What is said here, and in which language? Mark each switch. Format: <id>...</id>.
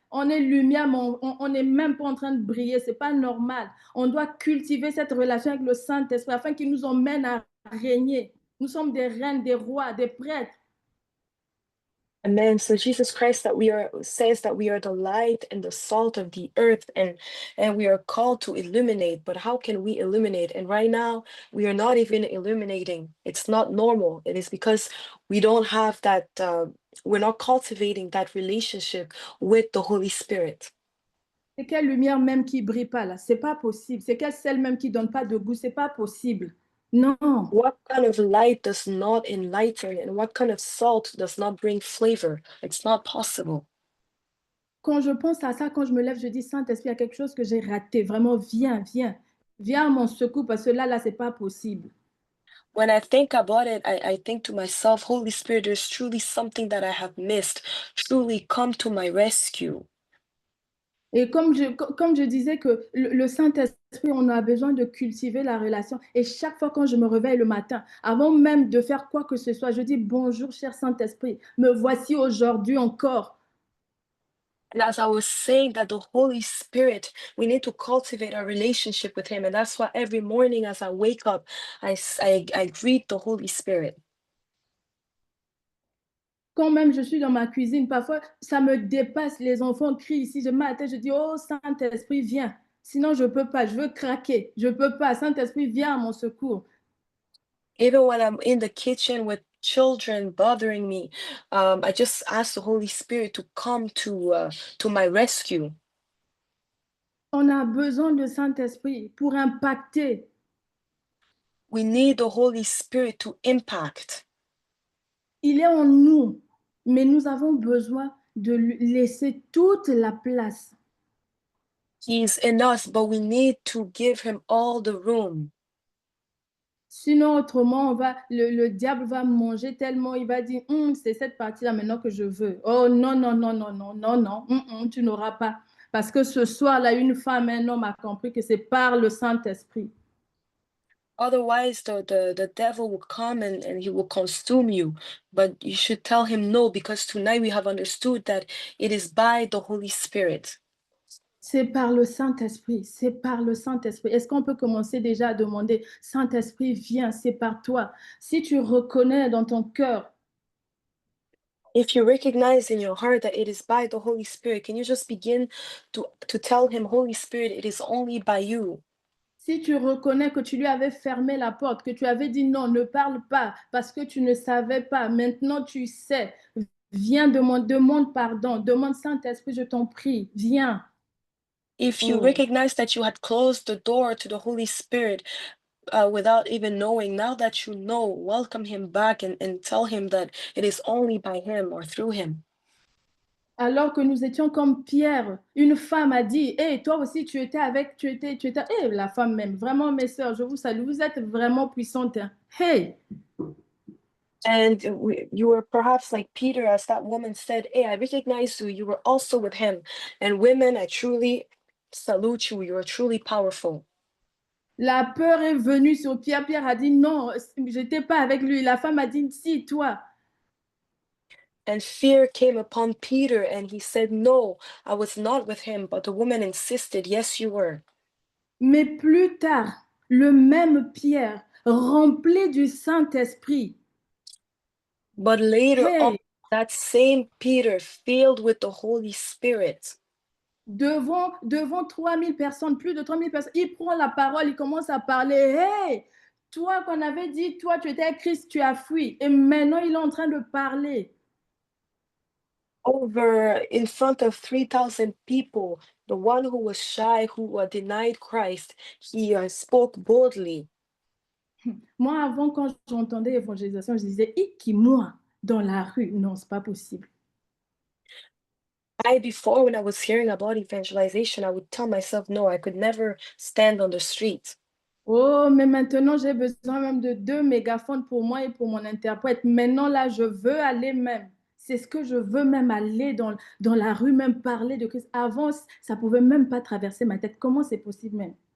<fr>On est lumière, mais on n'est même pas en train de briller. C'est pas normal. On doit cultiver cette relation avec le Saint-Esprit afin qu'il nous emmène à régner. Nous sommes des reines, des rois, des prêtres. Amen.</fr> <en>So Jesus Christ says that we are the light and the salt of the earth, and we are called to illuminate. But how can we illuminate? And right now we are not even illuminating. It's not normal. It is because we don't have that. We're not cultivating that relationship with the Holy Spirit.</en> <fr>C'est quelle lumière même qui brille pas là? C'est pas possible. C'est quel sel même qui donne pas de goût? C'est pas possible. Non.</fr> <en>What kind of light does not enlighten, and what kind of salt does not bring flavor? It's not possible.</en> <fr>Quand je pense à ça, quand je me lève, je dis, Saint-Esprit, il y a quelque chose que j'ai raté. Vraiment, viens, viens. Viens à mon secours parce que là, c'est pas possible.</fr> <en>When I think about it, I think to myself, Holy Spirit, there's truly something that I have missed. Truly come to my rescue.</en> <fr>Et comme je disais que le Saint-Esprit, on a besoin de cultiver la relation. Et chaque fois quand je me réveille le matin, avant même de faire quoi que ce soit, je dis bonjour, cher Saint-Esprit, me voici aujourd'hui encore.</fr> <en>And as I was saying that the Holy Spirit, we need to cultivate our relationship with Him. And that's why every morning as I wake up, I greet the Holy Spirit.</en> <fr>Quand même je suis dans ma cuisine, parfois ça me dépasse, les enfants crient ici, je m'attends, je dis, oh Saint-Esprit, viens. Sinon, je ne peux pas, je veux craquer, je ne peux pas. Saint-Esprit, viens à mon secours.</fr> <en>Even when I'm in the kitchen with children bothering me, I just ask the Holy Spirit to come to my rescue.</en> <fr>On a besoin de Saint-Esprit pour impacter.</fr> <en>We need the Holy Spirit to impact.</en> <fr>Il est en nous, mais nous avons besoin de lui laisser toute la place.</fr> <en>He's in us, but we need to give him all the room.</en> <fr>Sinon, autrement, le diable va manger tellement, il va dire, c'est cette partie-là maintenant que je veux. Oh non, non, non, non, non, non, non, tu n'auras pas. Parce que ce soir-là, une femme, un homme a compris que c'est par le Saint-Esprit.</fr> <en>Otherwise, the devil will come and he will consume you. But you should tell him no, because tonight we have understood that it is by the Holy Spirit.</en> <fr>C'est par le Saint-Esprit, c'est par le Saint-Esprit. Est-ce qu'on peut commencer déjà à demander, Saint-Esprit, viens, c'est par toi. Si tu reconnais dans ton cœur,</fr> <en>if you recognize in your heart that it is by the Holy Spirit, can you just begin to tell him, Holy Spirit, it is only by you.</en> <fr>Si tu reconnais que tu lui avais fermé la porte, que tu avais dit non, ne parle pas parce que tu ne savais pas, maintenant tu sais, viens, demande pardon, demande Saint-Esprit, je t'en prie, viens.</fr> <en>If you recognize that you had closed the door to the Holy Spirit without even knowing, now that you know, welcome him back and tell him that it is only by him or through him.</en> <fr>Alors que nous étions comme Pierre, une femme a dit, hey, toi aussi tu étais, hey, la femme même, vraiment mes sœurs, je vous salue, vous êtes vraiment puissantes. Hein. Hey!</fr> <en>And you were perhaps like Peter, as that woman said, hey, I recognize you, you were also with him. And women, I truly salute you, you are truly powerful.</en> <fr>La peur est venue sur Pierre. Pierre a dit non, je n'étais pas avec lui. La femme a dit si, toi.</fr> <en>And fear came upon Peter, and he said, no, I was not with him. But the woman insisted, yes, you were.</en> <fr>Mais plus tard, le même Pierre, rempli du Saint-Esprit.</fr> <en>But later on, that same Peter, filled with the Holy Spirit.</en> <fr>devant 3000 personnes, plus de 3000 personnes. Il prend la parole, il commence à parler. Hey, toi qu'on avait dit, toi tu étais Christ, tu as fui. Et maintenant il est en train de parler.</fr> <en>Over in front of 3,000 people, the one who was shy, who denied Christ, he spoke boldly.</en> <fr>Moi, avant, quand j'entendais l'évangélisation, je disais, qui moi, dans la rue? Non, c'est pas possible.</fr> <en>Before, when I was hearing about evangelization, I would tell myself, no, I could never stand on the street.</en> <fr>Oh, mais maintenant, j'ai besoin même de 2 mégaphones pour moi et pour mon interprète. Maintenant, là, je veux aller même. C'est ce que je veux même aller dans la rue, même parler de Christ. Avant, ça pouvait même pas traverser ma tête. Comment c'est possible même?</fr>